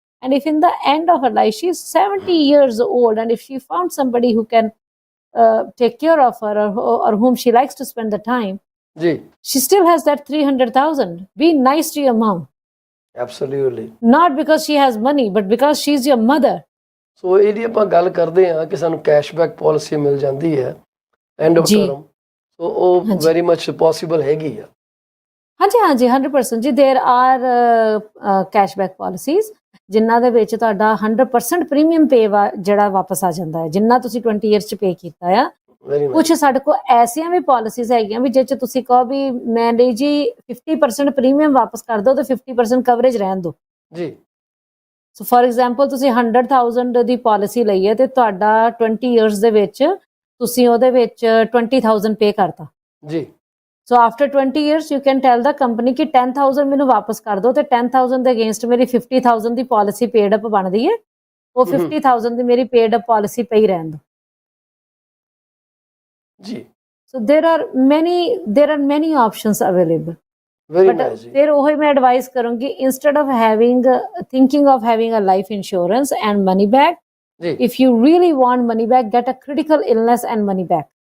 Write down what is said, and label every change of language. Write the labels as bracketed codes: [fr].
[en] And if in the end of her life, she's 70 years old, and if she found somebody who can take care of her or whom she likes to spend the time, Ji. she still has that 300,000. Be nice to your mom. Absolutely. Not because she has money, but because she's your mother. [pa] So ਇਹਦੀ ਆਪਾਂ ਗੱਲ ਕਰਦੇ ਹਾਂ ਕਿ ਸਾਨੂੰ cashback policy ਮਿਲ ਜਾਂਦੀ ਹੈ [en] end of term, [pa] ਸੋ ਉਹ [en] very much possible [pa] ਹੈਗੀ ਆ। ਹਾਂਜੀ 100% ਜੀ। [en] there are [pa] ਕੈਸ਼ਬੈਕ ਪਾਲਿਸੀਜ਼ ਜਿਨ੍ਹਾਂ ਦੇ ਵਿੱਚ ਤੁਹਾਡਾ 100% ਪ੍ਰੀਮੀਅਮ ਪੇ ਜਿਹੜਾ ਵਾਪਸ ਆ ਜਾਂਦਾ ਹੈ, ਜਿੰਨਾ ਤੁਸੀਂ 20 ਇਅਰਸ ਚ ਪੇ ਕੀਤਾ ਆ। ਕੁਝ ਸਾਡੇ ਕੋਲ ਐਸੀਆਂ ਵੀ ਪਾਲਿਸੀਜ਼ ਹੈਗੀਆਂ ਵੀ ਜਿਹ ਚ ਤੁਸੀਂ ਕਹੋ ਵੀ ਮੈਂ ਲਈ ਜੀ 50% ਪ੍ਰੀਮੀਅਮ ਵਾਪਸ ਕਰ ਦਿਓ ਤੇ 50% ਕਵਰੇਜ ਰਹਿਣ ਦਿਓ ਜੀ। ਸੋ [en] for example [pa] ਤੁਸੀਂ 100,000 ਦੀ ਪਾਲਿਸੀ ਲਈ ਹੈ ਤੇ ਤੁਹਾਡਾ 20 ਇਅਰਸ ਦੇ ਵਿੱਚ ਤੁਸੀਂ ਉਹਦੇ ਵਿੱਚ 20,000 ਪੇ ਕਰਤਾ ਜੀ। So [en] after 20 years you can tell the company [pa] ਕਿ 10,000 ਮੈਨੂੰ ਵਾਪਸ ਕਰ ਦਿਓ ਤੇ 10,000 ਦੇ ਅਗੇਂਸਟ ਮੇਰੀ 50,000 ਦੀ ਪਾਲਿਸੀ ਪੇਡ ਅਪ ਬਣਦੀ ਹੈ, ਉਹ 50,000 ਦੀ ਮੇਰੀ ਪੇਡ ਅਪ ਪਾਲਿਸੀ ਪਈ ਰਹਿਣ ਦਿਓ ਜੀ। [en] So there are many options available. Very nice. [pa] ਫਿਰ ਉਹ ਮੈਂ ਐਡਵਾਈਸ ਕਰੂੰਗੀ, [en] instead of thinking of having a life insurance and money back, if you really want money back, get a critical illness and money back.